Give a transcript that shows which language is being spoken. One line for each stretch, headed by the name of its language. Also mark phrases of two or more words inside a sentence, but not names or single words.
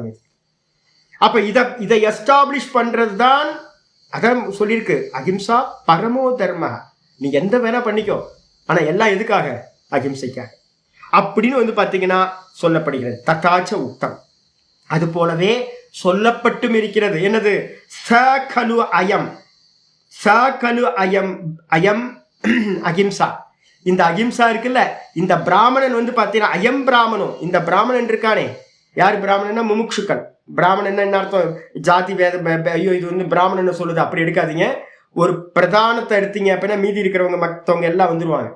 Tamil: இது அப்ப இதை எஸ்டாப்ளிஷ் பண்றது தான், அதான் சொல்லியிருக்கு,
Sanskrit: अहिंसा परमो धर्म.
Tamil: நீ எந்த வேணா பண்ணிக்கோ, ஆனா எல்லாம் எதுக்காக? அஹிம்சைக்காக அப்படின்னு வந்து பாத்தீங்கன்னா சொல்லப்படுகிறது.
Sanskrit: तथाच उक्तम्,
Tamil: அது போலவே சொல்லப்பட்டும் இருக்கிறது. என்னது?
Sanskrit: स खलु अयम्, स खलु अयम् अयम् अहिंसा.
Tamil: இந்த அஹிம்சா இருக்குல்ல, இந்த பிராமணன் வந்து பாத்தீங்கன்னா
Sanskrit: अयम् ब्राह्मणम्,
Tamil: இந்த பிராமணன் இருக்கானே, யார் பிராமணன்னா முமுட்சுக்கள். பிராமணன் என்ன அர்த்தம்? ஜாதி வேத, ஐயோ இது வந்து பிராமணன் சொல்லுது அப்படி எடுக்காதீங்க. ஒரு பிரதானத்தை எடுத்தீங்க அப்படின்னா மீதி இருக்கிறவங்க மற்றவங்க எல்லாம் வந்துருவாங்க.